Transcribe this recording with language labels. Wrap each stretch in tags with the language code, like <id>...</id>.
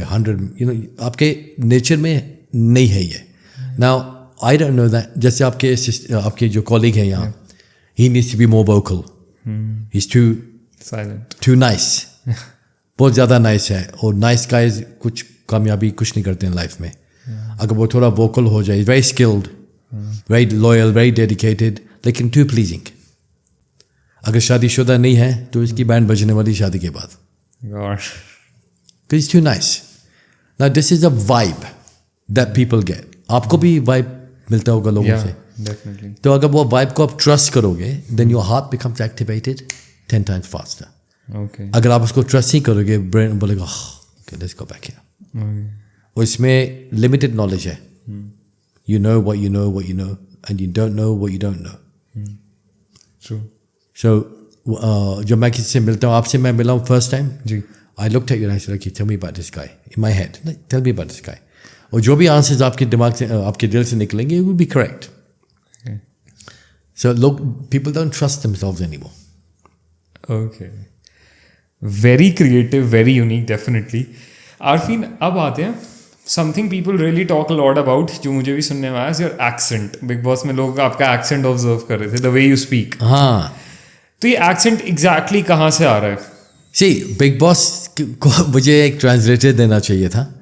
<hi>100 आपके नेचर में नहीं है ये.</hi> <en>Now I don't know that.</en> <hi>जैसे आपके जो कॉलीग हैं यहाँ,</hi> <en>he needs to be more vocal. He's too Silent. Too nice.</en> <hi>बहुत ज़्यादा nice है. और nice guys कुछ कामयाबी कुछ नहीं करते हैं लाइफ में. अगर वो थोड़ा vocal हो जाए,</hi> <en>very skilled, very loyal, very dedicated, लेकिन too pleasing.</en> <hi>अगर शादीशुदा नहीं है तो इसकी बैंड बजने वाली शादी के बाद.</hi> <en>Gosh. Because it's too nice. Now this is a vibe that people get.</en> <hi>आपको भी vibe मिलता होगा लोगों से.</hi> <en>Definitely.</en> <hi>तो अगर वो vibe को आप trust करोगे,</hi> <en>then your heart becomes activated 10 times faster. Okay.</en> <hi>अगर आप उसको trust नहीं करोगे, brain बोलेगा</hi> <en>okay, let's go back here. Okay.</en> <hi>और इसमें limited knowledge है.</hi> <en>You know what you know, and you don't know what you don't know. True.</en> <hi>So जब मैं किसी से मिलता हूँ, आपसे मैं मिला हूँ first time, ji,</hi> <en>I looked at you and I said, okay, tell me about this guy. In my head, like, tell me about this guy.</en> <hi>और जो भी आंसर्स आपके दिमाग से, आपके दिल से निकलेंगे,</hi> <en>it will be correct. okay. So people don't trust themselves anymore. Okay. Very creative, very unique, definitely.</en> <hi>Arfeen, अब आते हैं</hi> <en>something people really talk a lot about,</en> <hi>जो मुझे भी सुनने में आया,</hi> <en>Your accent.</en> <hi>बिग बॉस में लोग आपका एक्सेंट ऑब्जर्व कर रहे थे,</hi> <en>The way you speak.</en> <hi>हाँ. तो ये एक्सेंट एग्जैक्टली कहाँ से आ रहा है? See, बिग बॉस को मुझे एक ट्रांसलेटर देना चाहिए था.</hi>